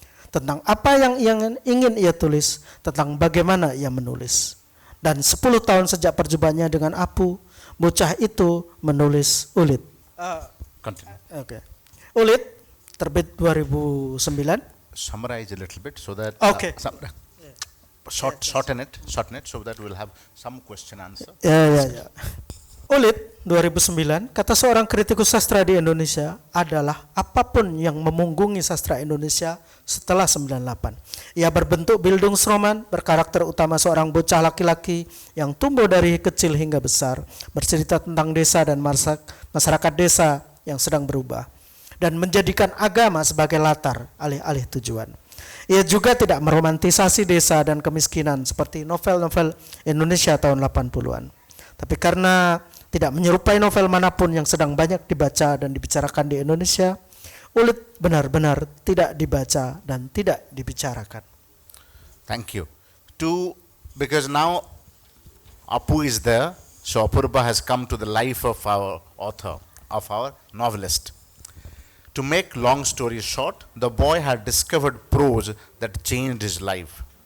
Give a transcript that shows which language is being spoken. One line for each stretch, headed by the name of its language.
Indonesian: Tentang apa yang ingin ia tulis, tentang bagaimana ia menulis. Dan 10 tahun sejak perjumpaannya dengan Apu, bocah itu menulis Ulit. Okay. Ulit terbit 2009.
English: Summarize a little bit so that shorten it so that we'll have some question answer.
Indonesian: Ya. Ulit 2009, kata seorang kritikus sastra di Indonesia, adalah apapun yang memunggungi sastra Indonesia setelah 98. Ia berbentuk Bildungsroman, berkarakter utama seorang bocah laki-laki yang tumbuh dari kecil hingga besar, bercerita tentang desa dan masyarakat desa yang sedang berubah, dan menjadikan agama sebagai latar alih-alih tujuan. Ia juga tidak meromantisasi desa dan kemiskinan seperti novel-novel Indonesia tahun 80-an. Tapi karena tidak menyerupai novel manapun yang sedang banyak dibaca dan dibicarakan di Indonesia, Ulit benar-benar tidak dibaca dan tidak dibicarakan.
English: Thank you. Because now Apu is there, so Apurba has come to the life of our author, of our novelist. To make long story short, the boy had discovered prose that changed his life.